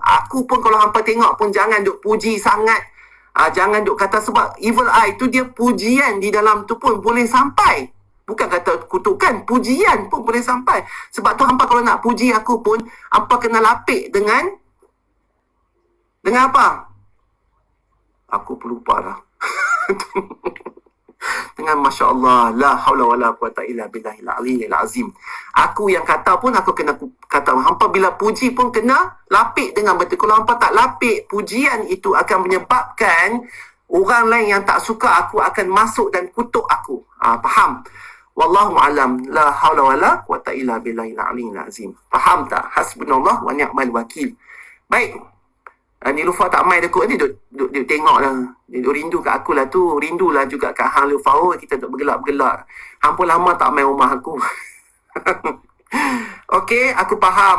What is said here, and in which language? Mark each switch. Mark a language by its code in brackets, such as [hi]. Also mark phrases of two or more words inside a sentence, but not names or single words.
[ms] Aku pun kalau hampa tengok pun jangan duk puji sangat. Jangan duk kata, sebab [en] evil eye [ms] tu dia pujian di dalam tu pun boleh sampai. Bukan kata kutukan, pujian pun boleh sampai. Sebab tu hampa kalau nak puji aku pun, hampa kena lapik dengan apa? Aku pun lupa dah. [ar] Dengan ما شاء الله، لا حول ولا قوة إلا بالله العلي العظيم. [ms] Aku yang kata pun aku kena kata, hampa bila puji pun kena lapik dengan betul. Kalau hampa tak lapik, pujian itu akan menyebabkan orang lain yang tak suka aku akan masuk dan kutuk aku. Faham? [ar] والله أعلم، لا حول ولا قوة إلا بالله العلي العظيم. [ms] Faham tak? [ar] حسبنا الله ونعم الوكيل. [ms] Baik. Niloufar tak main dekut ni, duk tengok lah. Dia duk rindu kat aku lah tu. Rindulah juga kat Hang Niloufar. Kita duk bergelak-gelak. Hang pun lama tak main rumah aku. Okey, aku faham.